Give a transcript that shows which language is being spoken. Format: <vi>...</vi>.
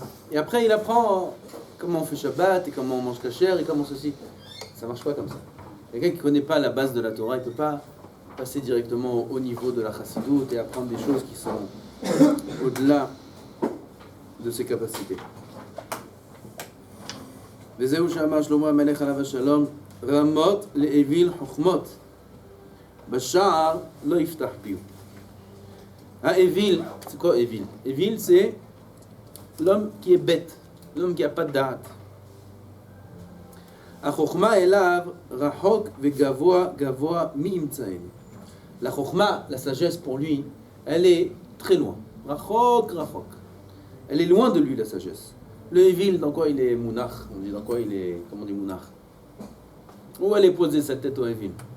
<fr>Et après il apprend comment on fait Shabbat et comment on mange kasher et comment ceci. Ça marche pas comme ça. Quelqu'un qui ne connaît pas la base de la Torah, il ne peut pas passer directement au niveau de la chassidout et apprendre des choses qui sont au-delà de ses capacités.</fr> <he>וזהו שאמר שלמה המלך עליו השלום, רמות לאוויל חוכמות, בשער לא יפתח פיו.</he> <fr>האוויל, c'est quoi Evil? Evil, c'est l'homme qui est bête, l'homme qui n'a pas de date.</fr> <he>החוכמה אליו רחוק וגבוה גבוה מאמצענו.</he> <fr>La chokhma, la sagesse pour lui, elle est très loin. Rachok, rachok. Elle est loin de lui, la sagesse. Le Evil, dans quoi il est mounach? On dit dans quoi il est, comment on dit mounach? Où elle est posée sa tête au Evil?</fr>